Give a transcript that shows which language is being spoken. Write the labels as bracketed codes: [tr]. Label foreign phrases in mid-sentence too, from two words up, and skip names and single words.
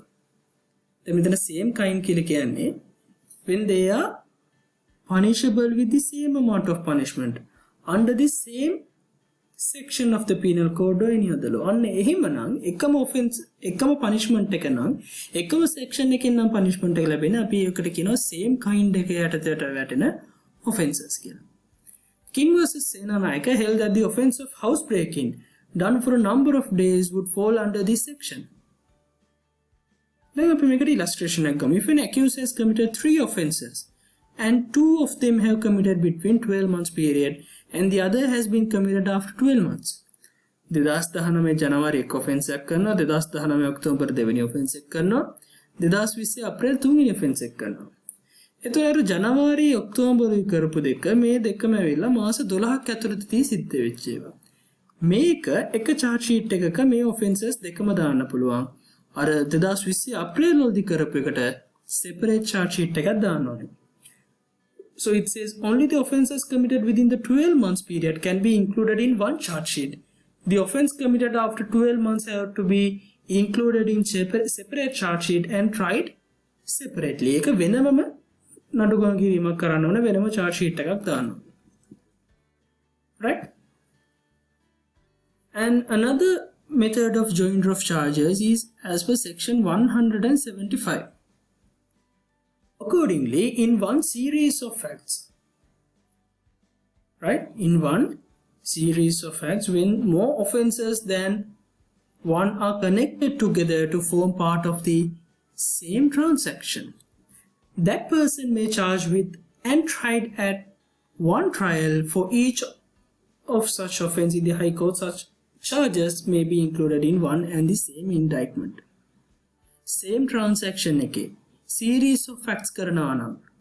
[en] The same kind [si] කියලා කියන්නේ [en] when they are punishable with the same amount of punishment under the same section of the penal code or any other law. [si] අන්න එහෙමනම් එකම offense එකම punishment එක නම් එකම section එකෙන් නම් punishment එක ලැබෙන්නේ අපි ඒකට කියනවා [en] same kind [si] එක යටතට වැටෙන offences කියලා. [en] King versus Senanayaka held that the offence of housebreaking done for a number of days would fall under this section. Then we make an illustration. If an accused has committed 3 offences and 2 of them have committed between 12 months period and the other has been committed after 12 months, [si] 2019 ජනවාරි 1 ඔෆෙන්ස් එකක් කරනවා 2019 ඔක්තෝබර් 2 වෙනි ඔෆෙන්ස් එක කරනවා 2020 අප්‍රේල් 3 වෙනි ඔෆෙන්ස් එක කරනවා එතකොට ජනවාරි ඔක්තෝබර් කරපු දෙක මේ දෙකම ඇවිල්ලා මාස 12ක් ඇතුළතදී සිද්ධ වෙච්ච ඒවා මේක එක [en] charge sheet [si] එකක මේ offenses දෙකම දාන්න පුළුවන් අර 2020 අප්‍රේල් වලදී කරපු එකට [en] separate charge sheet [si] එකක් දාන්න ඕනේ [en] so it says only the offenses committed within the 12 months period can be included in one charge sheet the offense committed after 12 months have to be included in separate charge sheet and tried separately [si] ඒක වෙනමම නඩුගම් කිරීමක් කරන්න ඕනේ වෙනම [en] charge sheet [si] එකක් දාන්න [en] right and another method of joinder of charges is as per section 175 accordingly in one series of facts right in one series of facts when more offenses than one are connected together to form part of the same transaction that person may charge with and tried at one trial for each of such offense in the high court such charges may be included in one and the same indictment same transaction eke series of facts [si] කරනවා නම්